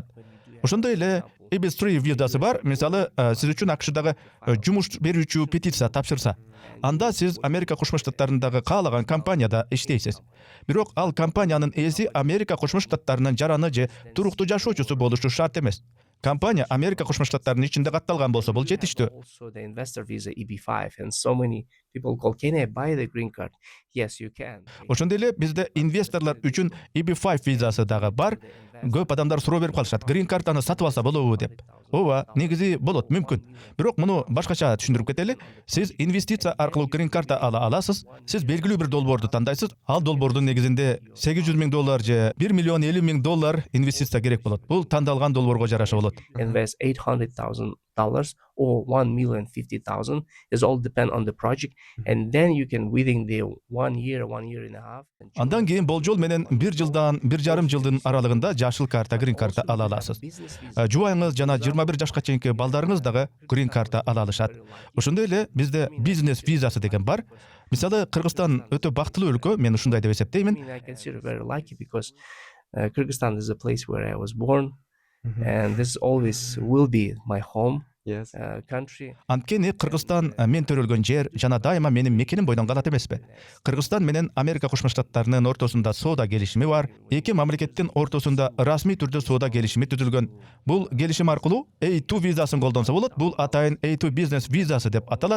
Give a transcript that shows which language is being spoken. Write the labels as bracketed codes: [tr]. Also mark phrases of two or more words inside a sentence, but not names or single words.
[ky] Ошондой эле EB3 визасы бар. Мисалы, сиз үчүн АКШдагы жумуш берүүчү петиция тапшырса, анда сиз Америка Кошмо Штаттарындагы каалаган компанияда иштейсиз. Бирок ал компаниянын ээси Америка Кошмо Штаттарынын жараны же туруктуу жашоочусу болушу шарт эмес. Компания Америка Кошмо Штаттарынын ичинде катталган болсо бул жетиштүү. [en] Also the investor visa EB5, and so many people call, can I buy the green card? Yes, you can. [ky] Ошондой эле бизде инвесторлор үчүн EB5 визасы дагы бар. Көп адамдар суроо берип калышат. Грин картаны сатып алса болобу деп. ооба негизи болот мүмкүн. Бирок муну башкача түшүндүрүп кетели. Сиз инвестиция аркылуу грин карта ала аласыз. Сиз белгилүү бир долбоорду тандайсыз. Ал долбоордун негизинде $800,000 же $1,50,000 инвестиция керек болот. Бул тандалган долбоорго жараша болот. [en] Invest $800,000 or $1,050,000 is all depend on the project, and then you can within the 1 year and a half. [ky] Андан кийин болжол менен 1 жылдан 1,5 жылдын аралыгында жашыл карта, грин карта ала аласыз. Жубайыңыз жана 21 жашка чейинки балдарыңыз дагы грин карта ала алышат. Ошондой эле бизде бизнес визасы деген бар. Мисалы Кыргызстан өтө бактылуу өлкө, мен ушундай деп эсептеймин. [en] I consider very lucky because Kyrgyzstan is a place where I was born, and this always will be my home Yes. country. [ky] Анткени Кыргызстан мен төрөлгөн жер жана дайыма менин мекеним бойдон калат эмеспи. Кыргызстан менен Америка Кошмо Штаттарынын ортосунда соода келишими бар. Эки мамлекеттин ортосунда расмий түрдө соода келишими түзүлгөн. Бул келишим аркылуу A2 визасын колдонсо болот. Бул атайын A2 бизнес визасы деп аталат.